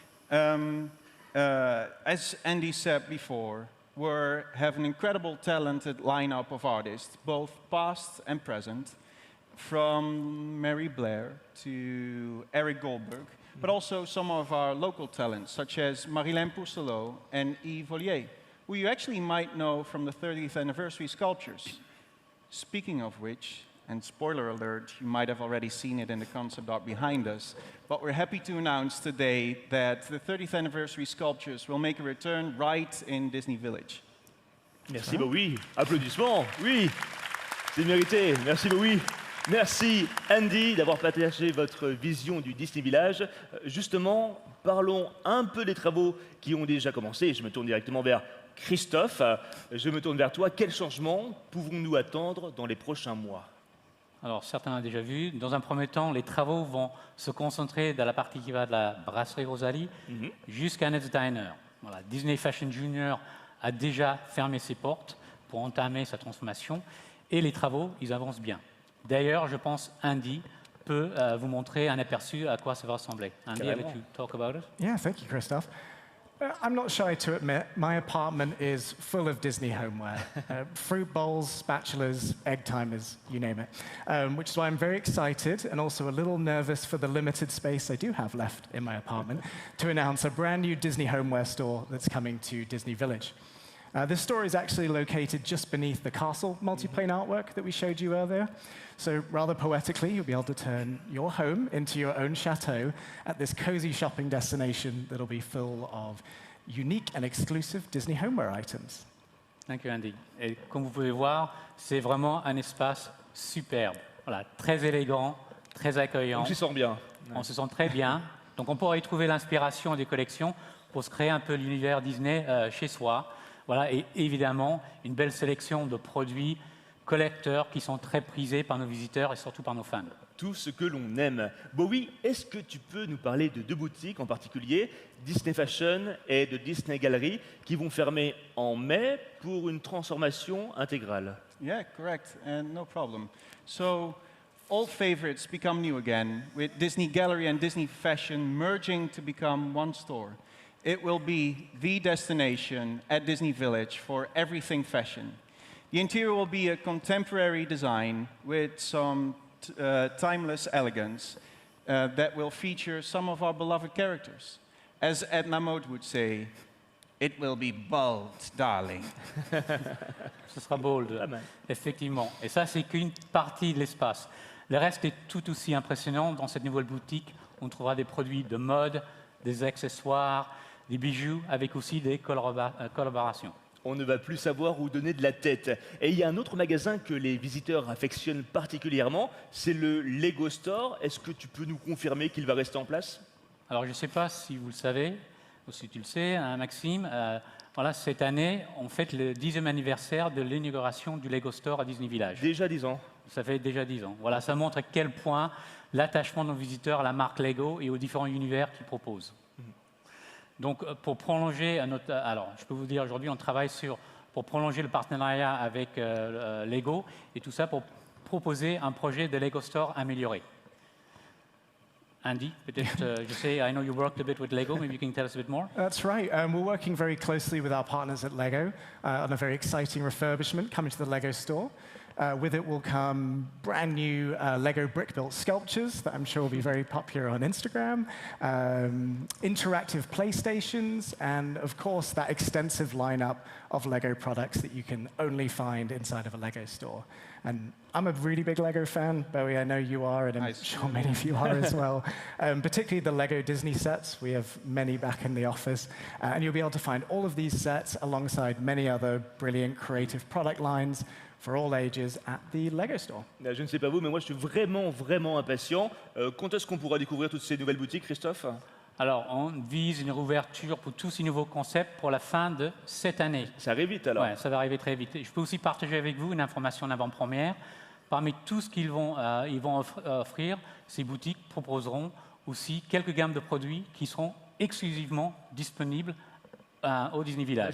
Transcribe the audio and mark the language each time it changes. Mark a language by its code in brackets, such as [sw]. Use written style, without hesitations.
[en] As Andy said before, we have an incredible talented lineup of artists, both past and present, from Mary Blair to Eric Goldberg, but also some of our local talents, such as Marilyn Pourcelot and Yves Vollier, who you actually might know from the 30th anniversary sculptures. Speaking of which, and spoiler alert, you might have already seen it in the concept art behind us, but we're happy to announce today that the 30th anniversary sculptures will make a return right in Disney Village. [fr] Merci Bowie. Applaudissements. Oui, c'est mérité. Merci Bowie. Merci Andy d'avoir partagé votre vision du Disney Village. Justement, parlons un peu des travaux qui ont déjà commencé. Je me tourne directement vers Christophe. Je me tourne vers toi. Quels changements pouvons-nous attendre dans les prochains mois? Alors, certains l'ont déjà vu. Dans un premier temps, les travaux vont se concentrer dans la partie qui va de la brasserie Rosalie jusqu'à Ned's Diner. Voilà, Disney Fashion Junior a déjà fermé ses portes pour entamer sa transformation et les travaux, ils avancent bien. D'ailleurs, je pense Andy peut vous montrer un aperçu à quoi ça va ressembler. [en] Andy, I'll let you talk about it. Yeah, thank you, Christophe. I'm not shy to admit, my apartment is full of Disney homeware. Fruit bowls, spatulas, egg timers, you name it. Which is why I'm very excited and also a little nervous for the limited space I do have left in my apartment to announce a brand new Disney homeware store that's coming to Disney Village. This store is actually located just beneath the castle multiplane artwork that we showed you earlier. So rather poetically, you'll be able to turn your home into your own chateau at this cozy shopping destination that'll be full of unique and exclusive Disney homeware items. Thank you, Andy. [fr] Et comme vous pouvez voir, c'est vraiment un espace superbe. Voilà, très élégant, très accueillant. On s'y sent bien. On se sent très bien. Donc on pourra y trouver l'inspiration des collections pour se créer un peu l'univers Disney chez soi. Voilà, et évidemment, une belle sélection de produits collecteurs qui sont très prisés par nos visiteurs et surtout par nos fans. Tout ce que l'on aime. Bowie, est-ce que tu peux nous parler de 2 boutiques en particulier, Disney Fashion et de Disney Gallery, qui vont fermer en mai pour une transformation intégrale? [en] Yeah, correct, and no problem. So, old favorites become new again, with Disney Gallery and Disney Fashion merging to become one store. It will be the destination at Disney Village for everything fashion. The interior will be a contemporary design with some timeless elegance that will feature some of our beloved characters. As Edna Mode would say, it will be bold, darling. [fr] Ce sera bold, effectivement. Et ça, c'est qu'une partie de l'espace. Le reste est tout aussi impressionnant. Dans cette nouvelle boutique, on trouvera des produits de mode, des accessoires, des bijoux, avec aussi des collaborations. On ne va plus savoir où donner de la tête. Et il y a un autre magasin que les visiteurs affectionnent particulièrement, c'est le Lego Store. Est-ce que tu peux nous confirmer qu'il va rester en place? Alors, je ne sais pas si vous le savez, ou si tu le sais, hein, Maxime. Voilà, cette année, on fête le 10e anniversaire de l'inauguration du Lego Store à Disney Village. Déjà 10 ans. Ça fait déjà 10 ans. Voilà, ça montre à quel point l'attachement de nos visiteurs à la marque Lego et aux différents univers qu'ils proposent. Donc, pour prolonger alors, je peux vous dire aujourd'hui, on travaille pour prolonger le partenariat avec Lego et tout ça pour proposer un projet de Lego Store amélioré. [en] Andy, [fr] peut-être, je sais, [en] I know you worked a bit with Lego. Maybe you can tell us a bit more. That's right. We're working very closely with our partners at Lego on a very exciting refurbishment coming to the Lego store. With it will come brand new Lego brick-built sculptures that I'm sure will be very popular on Instagram, interactive PlayStations, and of course that extensive lineup of Lego products that you can only find inside of a Lego store. And I'm a really big Lego fan, Bowie, I know you are, and I'm sure many of you are as well. Particularly the Lego Disney sets. We have many back in the office. And you'll be able to find all of these sets alongside many other brilliant creative product lines for all ages at the Lego Store. [fr] Je ne sais pas vous, mais moi je suis vraiment impatient. Quand est-ce qu'on pourra découvrir toutes ces nouvelles boutiques, Christophe? Alors, on vise une réouverture pour tous ces nouveaux concepts pour la fin de cette année. Ça arrive vite alors? Oui, ça va arriver très vite. Je peux aussi partager avec vous une information en avant-première. Parmi tout ce qu'ils vont offrir, ces boutiques proposeront aussi quelques gammes de produits qui seront exclusivement disponibles au Disney Village.